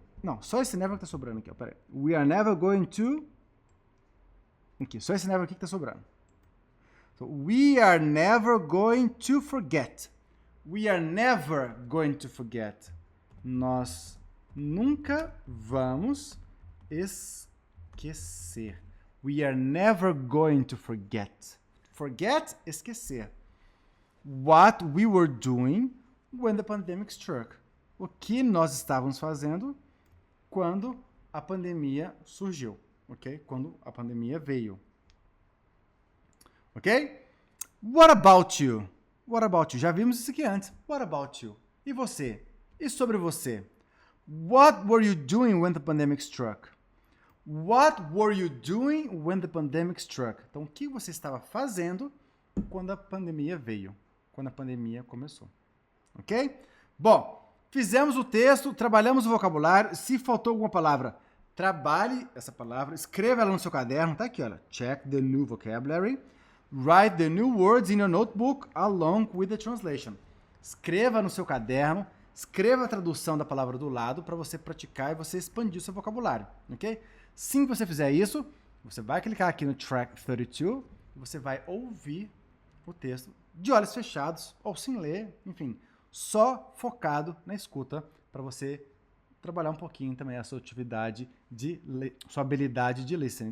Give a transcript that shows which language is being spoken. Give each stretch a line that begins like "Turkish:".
Portuguese: Não, só esse never que tá sobrando aqui, ó. Pera aí.
English: We are never going to.
Portuguese: Aqui, só esse never aqui que tá sobrando.
English: So, we are never going to forget. We are never going to forget.
Portuguese: Nós nunca vamos esquecer.
English: We are never going to forget. Forget,
Portuguese: esquecer.
English: What we were doing when the pandemic struck.
Portuguese: O que nós estávamos fazendo quando a pandemia surgiu, ok? Quando a pandemia veio. Ok?
English: What about you? What about you?
Portuguese: Já vimos isso aqui antes.
English: What about you?
Portuguese: E você? E sobre você?
English: What were you doing when the pandemic struck? What were you doing when the pandemic struck?
Portuguese: Então, o que você estava fazendo quando a pandemia veio? Quando a pandemia começou. Ok? Bom, fizemos o texto, trabalhamos o vocabulário. Se faltou alguma palavra, trabalhe essa palavra, escreva ela no seu caderno. Tá aqui, olha.
English: Check the new vocabulary. Write the new words in your notebook along with the translation.
Portuguese: Escreva no seu caderno, escreva a tradução da palavra do lado para você praticar e você expandir o seu vocabulário, ok? Assim que você fizer isso, você vai clicar aqui no track 32 e você vai ouvir o texto de olhos fechados ou sem ler, enfim, só focado na escuta para você trabalhar um pouquinho também a sua atividade sua habilidade de listening.